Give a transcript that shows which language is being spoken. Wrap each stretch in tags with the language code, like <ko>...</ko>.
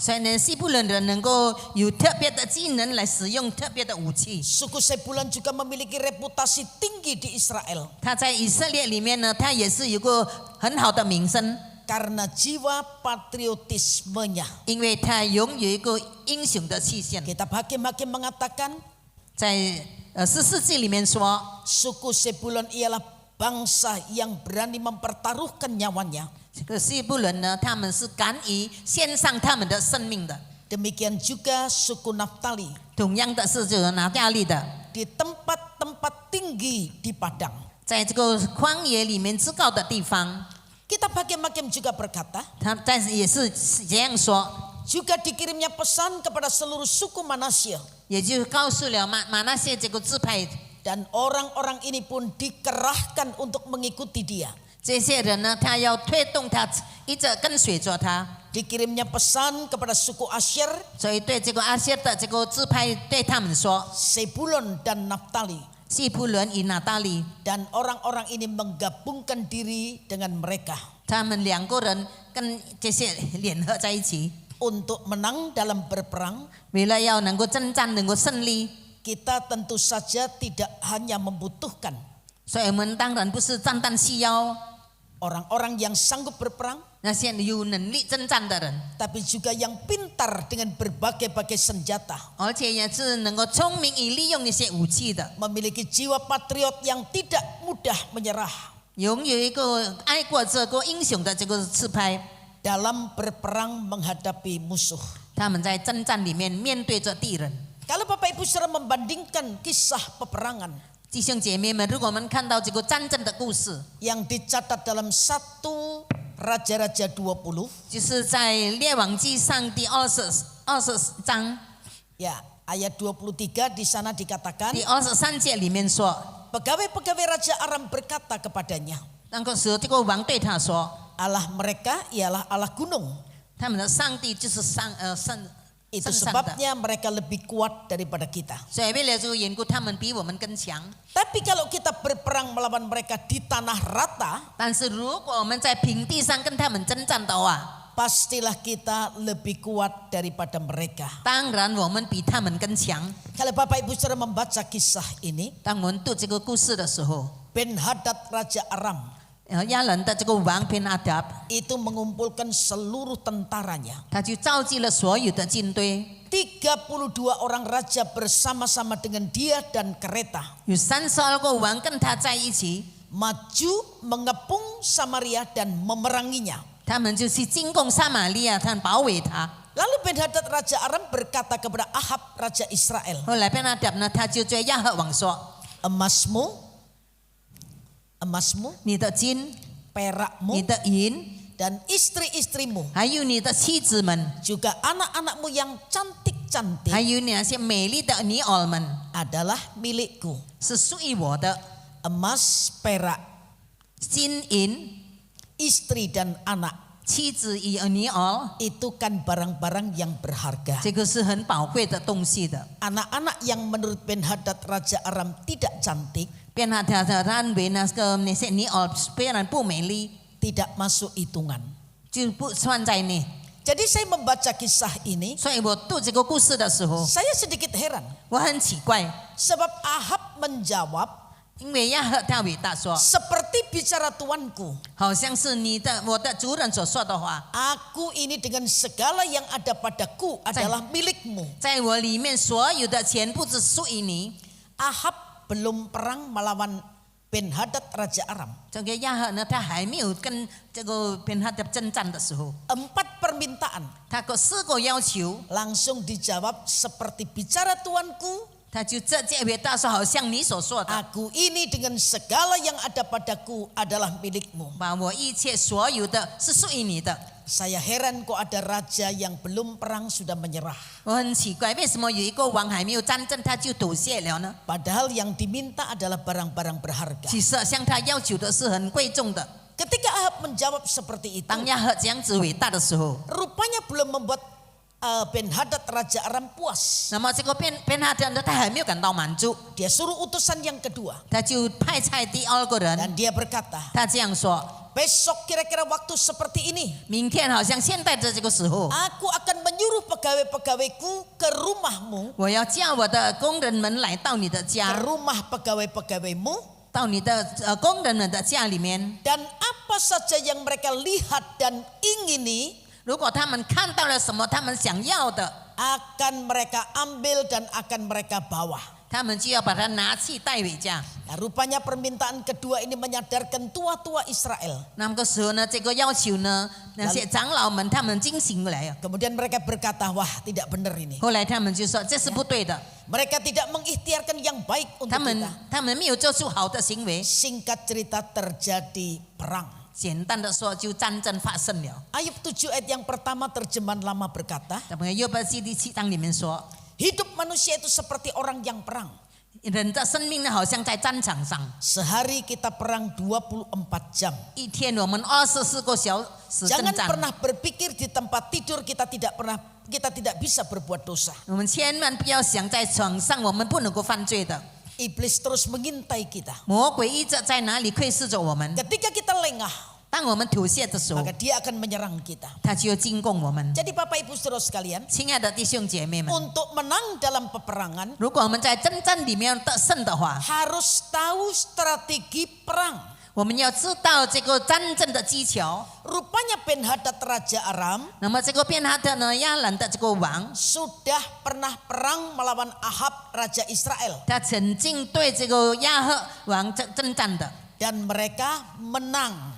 <zh>所以呢，西布伦人能够有特别的技能来使用特别的武器。</zh> <id>Suku Sebulon juga memiliki reputasi tinggi di Israel</id> <zh>他在以色列里面呢，他也是有个很好的名声，</zh> <id>karena jiwa patriotismenya.</id> <zh>因为他拥有一个英雄的气象。</zh> <id>Kitab Hakim-Hakim mengatakan</id> <zh>在14纪里面说，</zh> <id>suku Sebulon ialah bangsa yang berani mempertaruhkan nyawanya.</id> <zh>这个西布伦呢，他们是敢于献上他们的生命的。</zh> <id>Demikian juga suku Naftali</id> <zh>同样的是这个拿大利的，</zh> <id>di tempat-tempat tinggi di padang.</id> <zh>在这个旷野里面至高的地方，</zh> <id>Kitab Hakim-Hakim juga berkata,</id> <zh>他但是也是这样说，</zh> <id>juga dikirimnya pesan kepada seluruh suku Manasye,</id> <zh>也就告诉了马那些这个支派，</zh> <id>dan orang-orang ini pun dikerahkan untuk mengikuti dia.</id> <zh>这些人呢，他要推动他，一直跟随着他。</zh> <id>Dikirimnya pesan kepada suku Asyer,</id> <zh>所以对这个阿谢的这个支派对他们说，</zh> <id>Sebulon dan Naftali,</id> <zh>西布伦与拿大利，</zh> <id>dan orang-orang ini menggabungkan diri dengan mereka</id> <zh>他们两个人跟这些联合在一起，</zh> <id>untuk menang dalam berperang.</id> <zh>为了要能够征战，能够胜利。</zh> <id>Kita tentu saja tidak hanya membutuhkan</id> <zh>所以我们当然不是单单需要</zh> <id>orang-orang yang sanggup berperang,</id> <zh>那些有能力征战的人，</zh> <id>tapi juga yang pintar dengan berbagai-bagai senjata,</id> <zh>而且也是能够聪明以利用一些武器的，</zh> <id>memiliki jiwa patriot yang tidak mudah menyerah.</id> <zh>拥有一个爱过这个英雄的这个支派，</zh> <id>dalam berperang menghadapi musuh.</id> <zh>他们在征战里面面对着敌人。</zh> <id>Kalau Bapak Ibu saudara membandingkan kisah peperangan</id> <zh>弟兄姐妹们，如果我们看到这个战争的故事，</zh> <id>yang dicatat dalam 1 Raja-Raja 20,</id> <zh>就是在列王记上第20章</zh> <id>ya ayat 23 di sana dikatakan</id> <zh>第23节里面说，</zh> <id>pegawai-pegawai Raja Aram berkata kepadanya,</id> <zh>那个时候这个王对他说，</zh> <id>Allah mereka ialah Allah gunung.</id> <zh>他们的上帝就是圣</zh> <id>Itu</id> <zh>圣的，</zh> <id>sebabnya mereka lebih kuat daripada kita.</id> <zh>所以为了这个缘故，他们比我们更强。</zh> <id>Tapi kalau kita berperang melawan mereka di tanah rata,</id> <zh>但是如果我们在平地上跟他们征战的话，</zh> <id>pastilah kita lebih kuat daripada mereka.</id> <zh>当然我们比他们更强。</zh> <id>Kalau Bapak Ibu saudara membaca kisah ini,</id> <zh>当我们读这个故事的时候，</zh> <id>Ben-Hadad Raja Aram</id> <zh>亚伦的这个王便哈达，</zh> <id>itu mengumpulkan seluruh tentaranya.</id> <zh>他就召集了所有的军队，</zh> <id>32 orang raja bersama-sama dengan dia dan kereta</id> <zh>有32个王跟他在一起，</zh> <id>maju mengepung Samaria dan memeranginya.</id> <zh>他们就去进攻撒玛利亚，他们保卫他。</zh> <id>Lalu Ben-Hadad Raja Aram berkata kepada Ahab Raja Israel,</id> <zh>后来便哈达呢，他就对亚哈王说</zh> <id>emasmu,</id> <zh>你的金、</zh> <id>perakmu</id> <zh>你的银，</zh> <id>dan istri-istrimu</id> <zh>还有你的妻子们，</zh> <id>juga anak-anakmu yang cantik-cantik</id> <zh>还有那些美丽的女儿们，</zh> <id>adalah milikku.</id> <zh>是属于我的。</zh> <id>Emas, perak,</id> <zh>金银、</zh> <id>istri dan anak</id> <zh>妻子与女儿，</zh> <id>itu kan barang-barang yang berharga.</id> <zh>这个是很宝贵的东西的。</zh> <id>Anak-anak yang menurut Ben-Hadad Raja Aram tidak cantik</id> <zh>便哈达他认为那些女儿虽然不美丽，</zh> <id>tidak masuk hitungan.</id> <zh>就不算在内。</zh> <id>Jadi saya membaca kisah ini,</id> <zh>所以我读这个故事的时候，</zh> <id>saya sedikit heran</id> <zh>我很奇怪，</zh> <id>sebab Ahab menjawab</id> <zh>因为亚哈他回答说，</zh> <id>seperti bicara tuanku,</id> <zh>好像是我的主人所说的话，</zh> <id>aku ini dengan segala yang ada padaku adalah milikmu.</id> <zh>在我里面所有的全部是属于你。</zh> <id>Ahab belum perang melawan Ben-Hadad Raja Aram.</id> <zh>这个亚哈呢，他还没有跟这个便哈达征战的时候，</zh> <id>4 permintaan</id> <zh>他有4个要求，</zh> <id>langsung dijawab seperti bicara tuanku,</id> <zh>他就直接回答说，好像你所说的，</zh> <id>aku ini dengan segala yang ada padaku adalah milikmu.</id> <zh>把我一切所有的是属于你的。</zh> <id>Saya heran kok ada raja yang belum perang sudah menyerah.</id> <zh>我很奇怪，为什么有一个王还没有战争他就妥协了呢？</zh> <id>Padahal yang diminta adalah barang-barang berharga.</id> <zh>其实向他要求的是很贵重的。</zh> <id>Ketika Ahab menjawab seperti itu,</id> <zh>当亚哈这样子回答的时候，</zh> <id>rupanya belum membuat Ben-Hadad Raja Aram puas.</id> <zh>那么这个便哈达呢，他还没有感到满足，</zh> <id>Dia suruh utusan yang kedua</id> <zh>他就派差第2个人，</zh> <id>dan dia berkata,</id> <zh>他这样说：</zh> <id>besok kira-kira waktu seperti ini,</id> <zh>明天好像现在的这个时候，</zh> <id>aku akan menyuruh pegawai-pegawaiku ke rumahmu,</id> <zh>我要叫我的工人们来到你的</zh> <id>ke</id> <zh>家，</zh> <id>rumah pegawai-pegawaimu,</id> <zh>到你的工人们的家里面。</zh> <id>dan apa saja yang mereka lihat dan ingini</id> <zh>如果他们看到了什么他们想要的，</zh> <id>akan mereka ambil dan akan mereka bawa.</id> <zh>他们就要把它拿去带回家。</zh> <id>Nah, rupanya permintaan kedua ini menyadarkan tua-tua Israel.</id> <zh>那么个时候呢，这个要求呢，那些长老们他们进行了。</zh> <id>Kemudian mereka berkata, wah tidak benar ini.</id> <zh>后来他们就说这是不对的，</zh> <id>Mereka tidak mengikhtiarkan yang baik</id> <zh>他</zh> <id>untuk</id> <zh>们</zh> <id>kita.</id> <zh>他们没有做出好的行为。</zh> <id>Singkat cerita terjadi perang.</id> <zh>简单的说，就战争发生了。</zh> <id>Ayub 7 ayat yang pertama terjemahan lama berkata,</id> <zh>咱们约伯记第7章里面说，</zh> <id>hidup manusia itu seperti orang yang perang.</id> <zh>人的生命呢，好像在战场上，</zh> <id>Sehari kita perang 24 jam.</id> <zh>一天我们24个小时征</zh> <id>Jangan</id> <zh>战。</zh> <id>pernah berpikir di tempat tidur kita tidak bisa berbuat dosa.</id> <zh>我们千万不要想在床上我们不能够犯罪的，</zh> <id>Iblis terus mengintai kita.</id> <zh>魔鬼一直在哪里窥视着我们。</zh> <id>Ketika kita lengah,</id> <zh>当我们妥协的时候，</zh> <id>maka dia akan menyerang kita.</id> <zh>他就要进攻我们。</zh> <id>Jadi Bapak Ibu Saudara sekalian,</id> <zh>亲爱的弟兄姐妹们，</zh> <id>untuk menang dalam peperangan</id> <zh>如果我们在征战里面得胜的话，</zh> <id>harus tahu strategi perang.</id> <zh>我们要知道这个战争的技巧。</zh> <id>Rupanya Ben-Hadad Raja Aram</id> <zh>那么这个便哈达呢，亚兰的这个王，</zh> <id>sudah pernah perang melawan Ahab Raja Israel.</id> <zh>他曾经对这个亚哈王征战的。</zh> <id>Dan mereka menang.</id>